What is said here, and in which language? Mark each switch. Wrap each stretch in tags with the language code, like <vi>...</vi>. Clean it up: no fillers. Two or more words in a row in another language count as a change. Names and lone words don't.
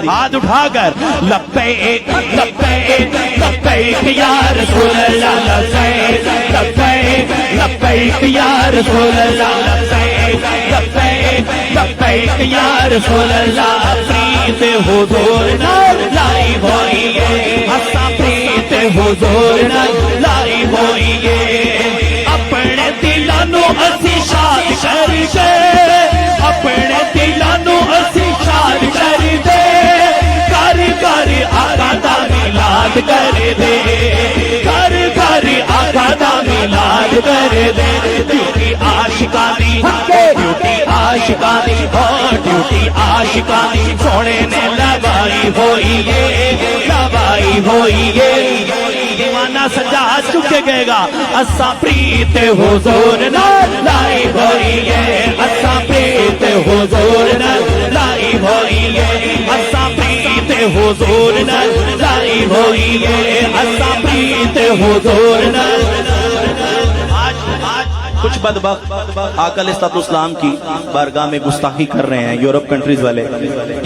<ur>ہاتھ اٹھا کر</ur> <ar>لبیک لبیک لبیک یا رسول اللہ, لبیک لبیک لبیک یا رسول اللہ, لبیک لبیک لبیک یا رسول اللہ.</ar> <pa>پریت حضور نال لائی ہوئی ہے, اسا پریت حضور نال لائی ہوئی ہے. اپنے دلاں نو اسی شاد کر کے, اپنے دلاں نو اسی شاد کر دے, گھر گھر آقا دا میلاد کر دے, گھر گھر آقا دا میلاد کر دے. ڈیوٹی عاشقانی ڈیوٹی عاشقانی ڈیوٹی عاشقانی سونے نے لگائی ہوئی ہے, لگائی ہوئی ہے. دیوانہ سجا ہاتھ چکے گئے گا اسا پریت حضور نال لائی ہوئی ہے, اسا پریت حضور نال لائی ہوئی ہے, اسا پریت حضور نال لائی ہوئی ہے, اسا پریت حضور نال.</pa> <ur>کچھ بدبخت آقا علیہ السلام کی بارگاہ میں گستاخی کر رہے ہیں</ur> <en>Europe countries</en> <ur>والے. یہ</ur>